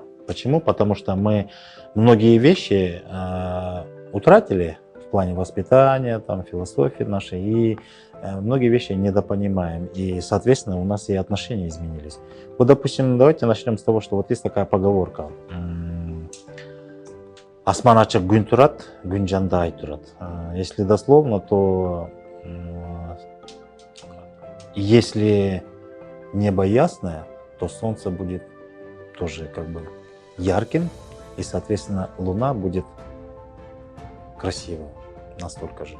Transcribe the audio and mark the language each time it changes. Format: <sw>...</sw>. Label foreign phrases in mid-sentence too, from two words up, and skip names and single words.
<ru>Почему? Потому что мы многие вещи утратили в плане воспитания, там, философии нашей, и многие вещи недопонимаем. И, соответственно, у нас и отношения изменились. Вот, допустим, давайте начнем с того, что вот есть такая поговорка.</ru> <ky>Асман ачык күн турат, күн жанда ай турат.</ky> <ru>Если дословно, то если небо ясное, то солнце будет тоже как бы ярким, и, соответственно, луна будет красивой настолько же.</ru>